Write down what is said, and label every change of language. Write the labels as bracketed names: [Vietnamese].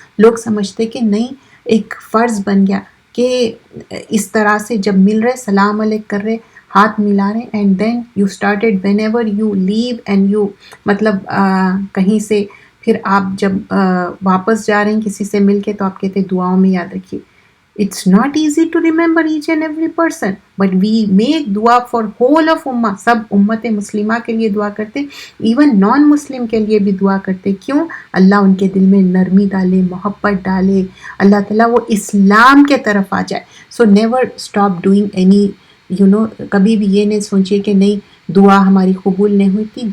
[Urdu] لوگ سمجھتے کہ نہیں ایک فرض بن گیا کہ اس طرح سے جب مل رہے سلام علیک کر رہے، ہاتھ ملا رہے، [English] and then you started whenever you leave and you, [Urdu] مطلب کہیں سے پھر آپ جب واپس جا رہے ہیں کسی سے مل کے تو آپ کہتے دعاؤں میں یاد رکھیے. [English] It's not easy to remember each and every person, but we make dua for whole of ummah. [Urdu] سب امت مسلمہ کے لیے دعا کرتے، ایون نان مسلم کے لیے بھی دعا کرتے. کیوں؟ اللہ ان کے دل میں نرمی ڈالے، محبت ڈالے، اللہ تعالیٰ وہ اسلام کے طرف آ جائے. [English] So never stop doing any [Urdu] کبھی بھی یہ نہیں سوچیے کہ نہیں دعا ہماری قبول نہیں ہوئی تھی.